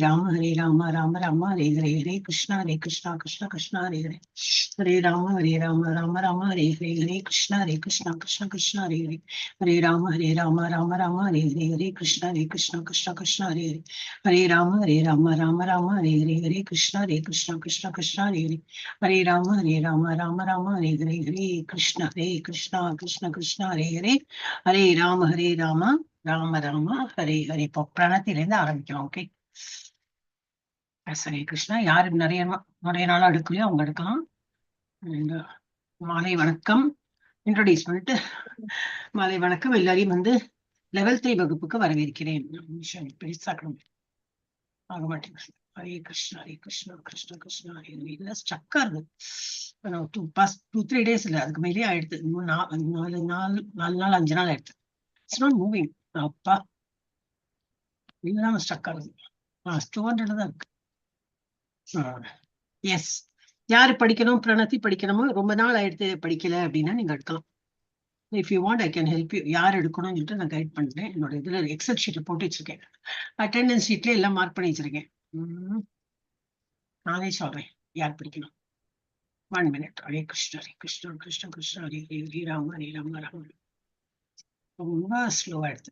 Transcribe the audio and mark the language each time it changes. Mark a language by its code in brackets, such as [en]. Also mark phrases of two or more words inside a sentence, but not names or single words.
[sa] Rama Rama Rama Hare Krishna Krishna Krishna Hare Rama Rama Rama Hare Krishna Krishna Hare Rama Rama Rama Hare Krishna Krishna Hare Rama Rama Hare Krishna Krishna Hare Rama Rama Hare Krishna Krishna Hare Rama Rama Rama Hare Hare. [ta] இப்போ பிரணத்திலிருந்து ஆரம்பிக்கலாம். ஓகே, ஹரே கிருஷ்ணா. யாரு நிறைய நாள் எடுக்கலையோ அவங்க எடுக்கலாம். மாலை வணக்கம். இன்ட்ரோடியூஸ் பண்ணிட்டு மாலை வணக்கம். எல்லாரையும் வந்து லெவல் 3 வகுப்புக்கு வரவேற்கிறேன். ஆக மாட்டேங்குது. [sa] हरे कृष्णा कृष्ण कृष्णा हरे हरे. [ta] இல்ல ஸ்டக்கா இருக்கு. 2-3 days இல்ல, அதுக்கு மேலேயே ஆயிடுது. 4 நாள் 5 நாள் ஆயிடுது. [en] it's not moving. [ta] அப்பா இதுதான் ஸ்டக்கா இருக்கு. 200 தான் இருக்கு. எஸ், யாரு படிக்கணும், பிரணத்தி படிக்கணுமோ, ரொம்ப நாள் ஆயிடுத்து படிக்கல அப்படின்னா நீங்க எடுக்கலாம். [en] If you want I can help you. [ta] யார் எடுக்கணும்னு சொல்லிட்டு நான் கைட் பண்றேன். என்னோட இதுல எக்ஸல் ஷீட்ல போட்டு வச்சிருக்கேன். அட்டெண்டன்ஸ் ஷீட்ல எல்லாம் மார்க் பண்ணி வச்சிருக்கேன். நானே சொல்றேன் யார் படிக்கணும். 1 minute. [sa] हरे कृष्णा कृष्ण हरे हरे राम राम. [ta] ரொம்ப ஸ்லோவா எடுத்து.